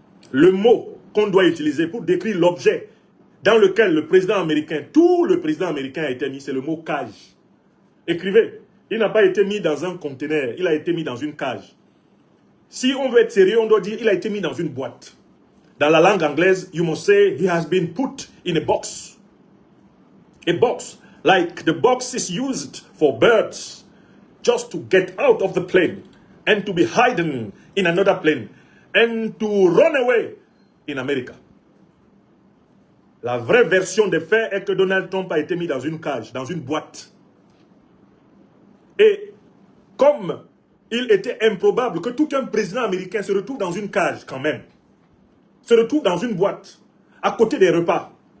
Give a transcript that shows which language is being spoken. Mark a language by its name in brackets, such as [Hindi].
[French] Le mot qu'on doit utiliser pour décrire l'objet dans lequel le président américain, tout le président américain a été mis, c'est le mot cage. Écrivez, il n'a pas été mis dans un conteneur, il a été mis dans une cage. Si on veut être sérieux, on doit dire il a été mis dans une boîte. Dans la langue anglaise, [English] you must say he has been put in a box. A box, like the box is used for birds, just to get out of the plane and to be hidden in another plane and to run away in America. [French] La vraie version des faits est que Donald Trump a été mis dans une cage, dans une boîte. Et comme il était improbable que tout un président américain se retrouve dans une cage quand même, se retrouve dans une boîte, à côté des repas.